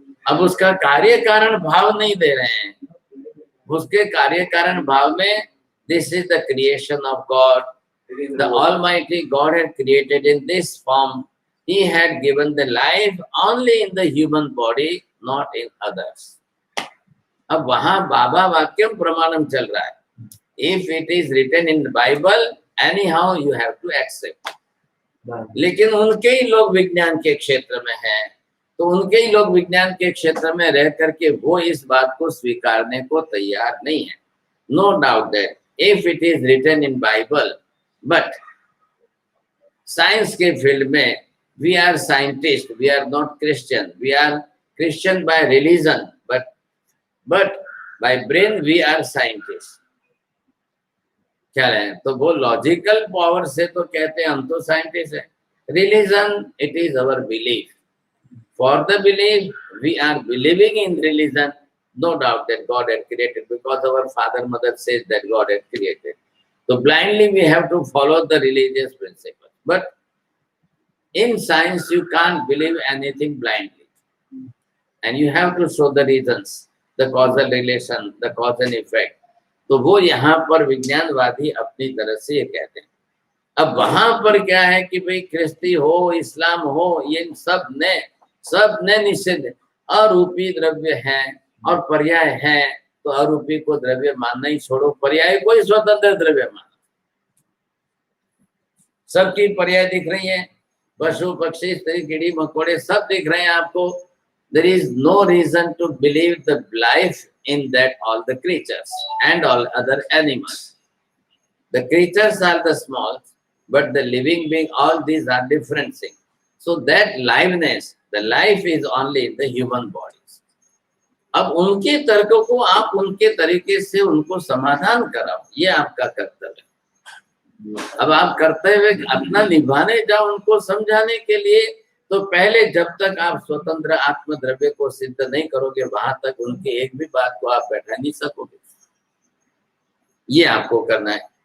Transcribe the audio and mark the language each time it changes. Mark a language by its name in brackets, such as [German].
[Hindi] अब उसका कार्य कारण भाव नहीं दे रहे हैं, उसके कार्य कारण भाव में [English] This is the creation of God, the almighty God had created in this form, he had given the life only in the human body, not in others. [Hindi] अब वहां बाबा वाक्यम प्रमाणम चल रहा है। [English] If it is written in the Bible, anyhow you have to accept. [Hindi] लेकिन उनके ही लोग विज्ञान के क्षेत्र में हैं, तो उनके ही लोग विज्ञान के क्षेत्र में रह करके वो इस बात को स्वीकारने को तैयार नहीं है। [English] No doubt that if it is written in Bible, but [Hindi] science के फील्ड में [English] we are scientists, we are not Christian, we are Christian by religion, but by brain we are scientists. [Hindi] क्या है, तो वो लॉजिकल पावर से तो कहते हैं हम तो साइंटिस्ट हैं। [English] Religion it is our belief, for the belief we are believing in religion, No doubt that God had created, because our father mother says that God had created. So blindly we have to follow the religious principle. But in science you can't believe anything blindly. And you have to show the reasons, the causal relation, the cause and effect. [Hindi] तो वो यहाँ पर विज्ञानवादी अपनी तरह से ये कहते हैं। अब वहां पर क्या है कि भाई ख्रिस्ती हो, इस्लाम हो, ये सब ने निषेध, अरूपी द्रव्य है और पर्याय है, तो अरूपी को द्रव्य मानना ही छोड़ो, पर्याय को ही स्वतंत्र द्रव्य मानो। सबकी पर्याय दिख रही है, पशु पक्षी स्त्री कीड़ी मकोड़े सब दिख रहे हैं आपको। [English] There is no reason to believe the life in that all the creatures and all other animals. The creatures are the small, but the living being, all these are different things. So that liveness, the life is only in the human bodies. [Hindi] अब उनके तर्कों को आप उनके तरीके से उनको समाधान कराओ, ये आपका कर्तव्य है। अब आप कर्तव्य अपना निभाने जाओ उनको समझाने के लिए, तो पहले जब तक आप स्वतंत्र आत्मद्रव्य को सिद्ध नहीं करोगे, वहां तक उनके एक भी बात को आप बैठा नहीं सकोगे। ये आपको करना है।